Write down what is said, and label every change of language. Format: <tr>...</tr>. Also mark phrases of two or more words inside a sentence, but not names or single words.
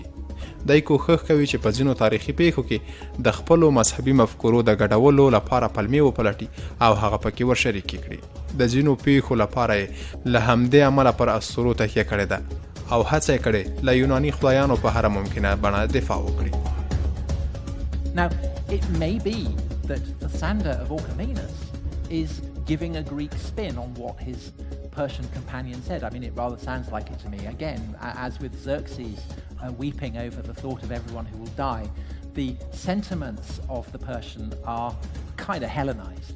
<ps>دای کوښښ کوي چې په ځینو تاریخي پیښو کې د خپلو مذهبي مفکورو د ګډولو لپاره پلمې وپلټي او هغه پکې ورشریک کړي. د ځینو پیښو لپاره له همدې عمله پر اسطورو تکیه کړې ده او هڅه یې کړې له یوناني خدایانو په هر ممکنه بڼه دفاع وکړي.</ps> <en>Now, it may be that Lysander of Orchomenus is giving a Greek spin on what his Persian companion said. I mean, it rather sounds like it to me. Again, as with Xerxes weeping over the thought of everyone who will die, the sentiments of the Persian are kind of Hellenized.</en>